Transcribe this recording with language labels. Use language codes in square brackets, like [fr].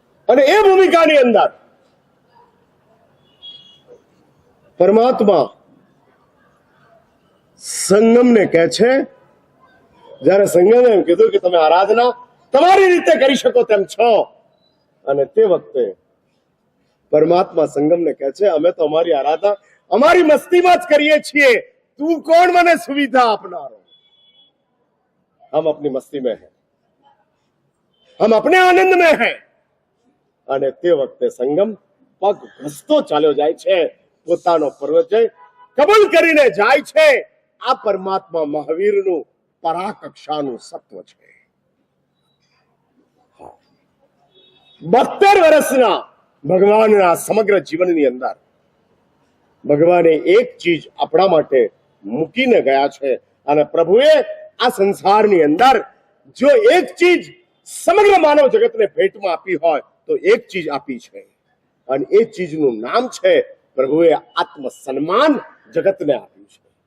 [gu] અને એ ભૂમિકાની અંદર પરમાત્મા સંગમને કહે છે, જ્યારે સંગમે એમ કીધું કે તમે આરાધના તમારી રીતે કરી શકો તેમ છો, અને તે વખતે પરમાત્મા સંગમને કહે છે, અમે તો અમારી આરાધના અમારી મસ્તીમાં જ કરીએ છીએ, તું કોણ મને સુવિધા આપનારો? [hi] हम अपनी मस्ती में हैं, हम अपने आनंद में हैं. [gu] અને તે વખતે સંગમ પગ ઘસતો ચાલ્યો જાય છે, પોતાનો પરિચય કબૂલ કરીને જાય છે. આ પરમાત્મા મહાવીરનું પરાકક્ષાનું સત્વ છે. 72 વર્ષના ભગવાનના સમગ્ર જીવનની અંદર ભગવાને એક ચીજ આપણા માટે મૂકીને ગયા છે, અને પ્રભુએ આ સંસારની અંદર જો એક ચીજ સમગ્ર માનવ જગતને ભેટમાં આપી હોય તો એક ચીજ આપી છે, અને એ ચીજનું નામ છે, પ્રભુએ આત્મસન્માન જગતને આપ્યું છે.